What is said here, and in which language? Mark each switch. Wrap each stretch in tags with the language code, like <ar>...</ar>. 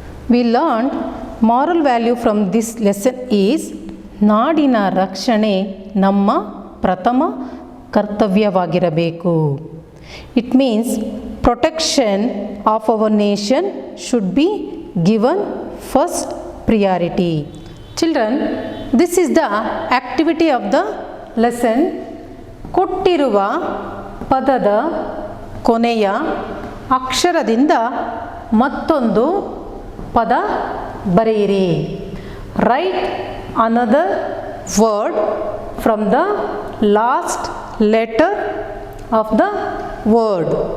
<en>we learn moral value from this lesson is</en> <kn>ನಾಡಿನ ರಕ್ಷಣೆ ನಮ್ಮ ಪ್ರಥಮ ಕರ್ತವ್ಯವಾಗಿರಬೇಕು.</kn> <en>It means protection of our nation should be given first priority. Children, this is the activity of the lesson.</en> <kn>ಕೊಟ್ಟಿರುವ ಪದದ ಕೊನೆಯ ಅಕ್ಷರದಿಂದ ಮತ್ತೊಂದು ಪದ ಬರೆಯಿರಿ.</kn> <en>Write another word from the last letter of the word.</en>